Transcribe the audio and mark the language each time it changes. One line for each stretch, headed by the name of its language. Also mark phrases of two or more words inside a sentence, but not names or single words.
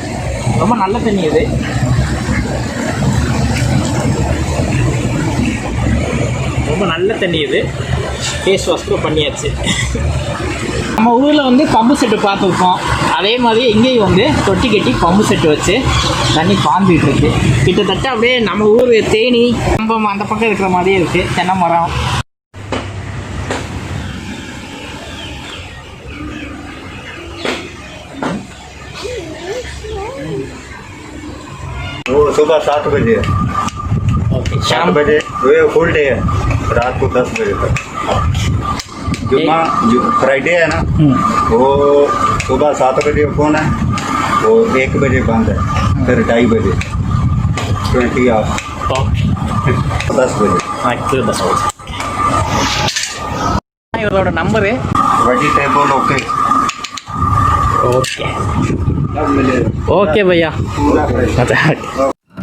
Tamil: ரொம்ப நல்ல தண்ணி இது. ரொம்ப நல்ல தண்ணி இது.
English: face wash
Tamil: பண்ணியாச்சு. நம்ம ஊரில் வந்து
English: pump set
Tamil: பார்த்துருக்கோம். அதே மாதிரி இங்கேயும் வந்து தொட்டி கட்டி
English: pump set
Tamil: வச்சு தண்ணி பாஞ்சிட்டு இருக்கு. கிட்டத்தட்ட அப்படியே நம்ம ஊர் தேனி கம்பம் அந்த பக்கம் இருக்கிற மாதிரியே இருக்குது. தென்னை மரம்.
Hindi: वो सुबह 7 बजे, ओके, 7 शाम बजे वो
English: full day
Hindi: है, रात को 10 बजे तक। जुम्मा जो फ्राइडे है ना, वो सुबह 7 बजे ओपन है, वो 1 बजे बंद है, फिर 2:30 बजे 20 आवर, 10 बजे।
English: actually bus okay.
Tamil: இவரோட நம்பரு
English: vegetable okay
Hindi: ओके सब मिलेगा ओके भैया. पूरा फ्रेश।